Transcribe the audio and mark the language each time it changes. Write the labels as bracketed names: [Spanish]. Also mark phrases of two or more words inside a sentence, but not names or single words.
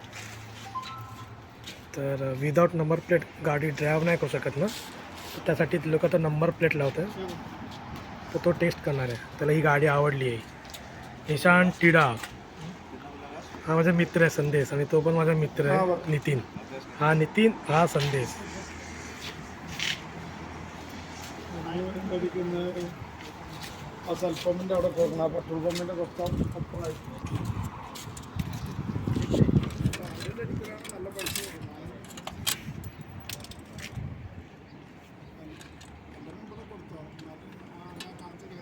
[Marathi] तर [English] without number plate [Marathi] गाडी ड्राईव्ह नाही करू शकत ना, तर त्यासाठी लोक आता [English] number plate [Marathi] लावत आहे. तर तो टेस्ट करणार आहे. त्याला ही गाडी आवडली आहे. निशान टिडा. हा माझा मित्र आहे संदेश, आणि तो पण माझा मित्र आहे नितीन. हा नितीन, हा संदेश. [Malayalam] സ്വല്പമിൻ്റെ അവിടെ പോകണം. പെട്രോൾ പമ്പിൻ്റെ തൊട്ടപ്പുറം. നല്ല പൈസ കൊടുത്തോ.